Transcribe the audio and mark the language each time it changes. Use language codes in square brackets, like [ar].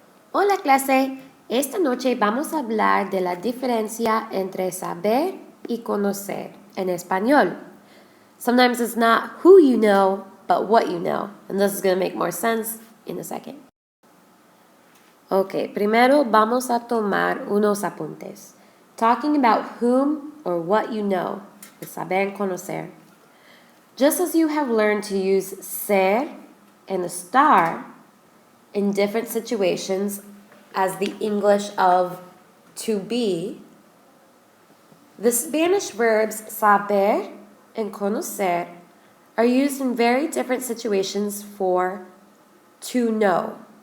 [es] Hola clase, esta noche vamos a hablar de la diferencia entre saber y conocer en español. [en] Sometimes it's not who you know, but what you know. And this is going to make more sense in a second. [es] Ok, primero vamos a tomar unos apuntes. [en] Talking about whom or what you know is saber conocer. Just as you have learned to use ser and estar in different situations as the English of to be, the Spanish verbs saber and conocer are used in very different situations for to know.